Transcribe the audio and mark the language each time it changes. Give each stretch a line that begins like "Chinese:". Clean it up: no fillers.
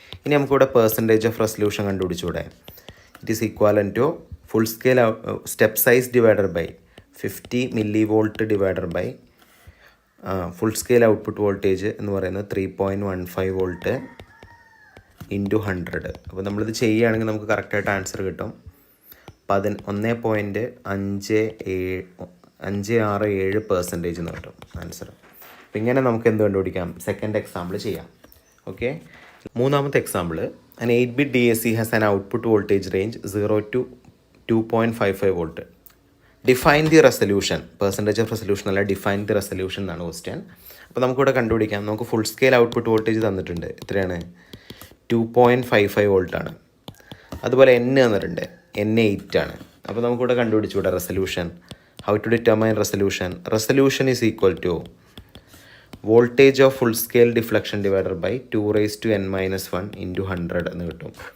Malayalam: ഇനി നമുക്കിവിടെ percentage of resolution കണ്ടുപിടിച്ചുകൂടെ?
English: It is equivalent to full scale step size divided by 50 mV divided by full scale output voltage എന്ന് പറയുന്നത് 3.15 volt into 100.
Malayalam: അപ്പോൾ നമ്മളിത് ചെയ്യുകയാണെങ്കിൽ നമുക്ക് കറക്റ്റായിട്ട് ആൻസർ കിട്ടും 1.567% എന്ന് കിട്ടും ആൻസർ. അപ്പോൾ ഇങ്ങനെ നമുക്ക് എന്ത് കണ്ടുപിടിക്കാം? സെക്കൻഡ് എക്സാമ്പിൾ ചെയ്യാം. ഓക്കെ, മൂന്നാമത്തെ example.
English: an 8-bit DAC has an output voltage range 0 to 2.55 volt. Define the resolution.
Malayalam: Percentage of resolution അല്ല,
English: define the resolution
Malayalam: എന്നാണ് ക്വസ്റ്റ്യൻ. അപ്പോൾ നമുക്കിവിടെ കണ്ടുപിടിക്കാം. നമുക്ക് ഫുൾ സ്കെയിൽ ഔട്ട്പുട്ട് വോൾട്ടേജ് തന്നിട്ടുണ്ട്. എത്രയാണ്? 2.55 വോൾട്ടാണ്. അതുപോലെ N തന്നിട്ടുണ്ട്, N 8 ആണ്. അപ്പോൾ നമുക്കിവിടെ കണ്ടുപിടിച്ചുകൂടെ resolution?
English: How to determine resolution? Resolution is equal to voltage of full scale deflection divided by 2n-1 into 100
Malayalam: എന്ന് കിട്ടും.